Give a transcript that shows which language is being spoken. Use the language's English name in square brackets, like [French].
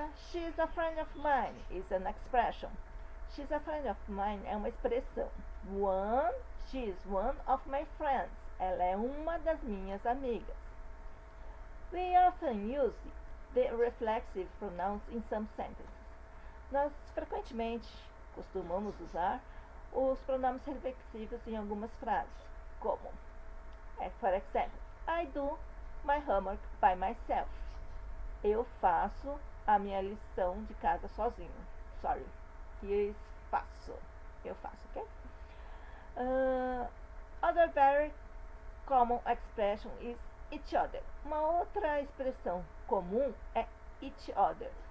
[English] She's a friend of mine is an expression. She's a friend of mine [Portuguese] é uma expressão. [English] She's one of my friends. [Portuguese] Ela é uma das minhas amigas. [English] We often use the reflexive pronouns in some sentences. [Portuguese] Nós frequentemente costumamos usar os pronomes reflexivos em algumas frases, como, [English] for example, I do my homework by myself. [Portuguese] Eu faço a minha lição de casa sozinho. [English] Sorry. [Portuguese] Eu faço, ok? [English] Other very common expression is each other. [Portuguese] Uma outra expressão comum é each other.